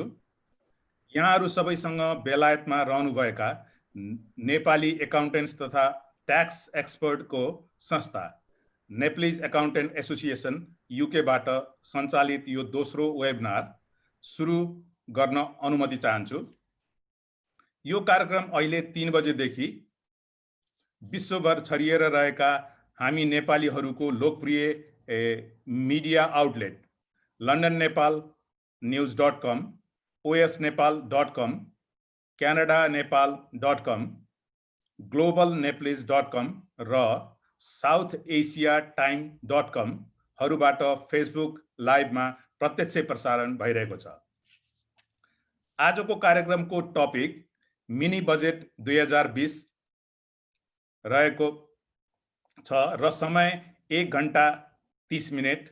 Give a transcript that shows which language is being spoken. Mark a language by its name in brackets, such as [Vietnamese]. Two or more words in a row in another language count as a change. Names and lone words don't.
[Nepali] यहाँहरू सबैसँग बेलायतमा रहनुभएका नेपाली एकाउन्टेन्ट्स तथा [English] tax expertको [Nepali] संस्था नेप्लिज एकाउन्टेन्ट एसोसिएसन युकेबाट सञ्चालित यो दोस्रो वेबिनार सुरु गर्न अनुमति चाहन्छु। यो कार्यक्रम अहिले 3 बजेदेखि विश्वभर छरिएर रहेका हामी नेपालीहरूको लोकप्रिय [English] media outlet [Nepali] londonnepalnews.com, osnepal.com, canadaNepal.com, globalneplis.com र southasiatime.com हरूबाट फेसबुक लाइभमा प्रत्यक्ष प्रसारण भइरहेको छ। आजको कार्यक्रमको [English] topic mini budget [Nepali] 2020 रहेको छ र समय 1 घण्टा 30 मिनेट।